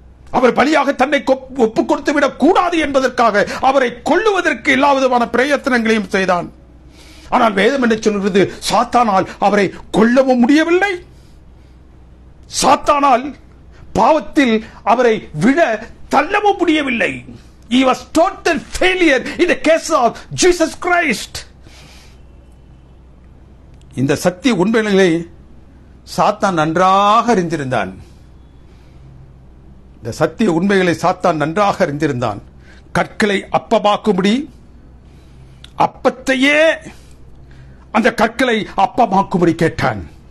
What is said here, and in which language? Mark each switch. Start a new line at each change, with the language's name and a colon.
Tamil: அவர் பலியாக தன்னை ஒப்புக் கொடுத்து விடக் கூடாது என்பதற்காக அவரை கொல்லுவதற்கு எல்லா விதமான பிரயத்தனங்களையும் செய்தான். ஆனால் வேதம் என்ன சொல்கிறது? சாத்தானால் அவரை கொல்லவும் முடியவில்லை. சாத்தானால் பாவத்தில் அவரை விழ தள்ளவும் முடியவில்லை.
English: He was total failure in the case of Jesus Christ.
Tamil: இந்த சத்திய உண்மைகளை சாத்தான் நன்றாக அறிந்திருந்தான். இந்த சத்திய உண்மைகளை சாத்தான் நன்றாக அறிந்திருந்தான். கற்களை அப்பமாக்கும்படி, அப்பத்தையே அந்த கற்களை அப்பமாக்கும்படி கேட்டான்.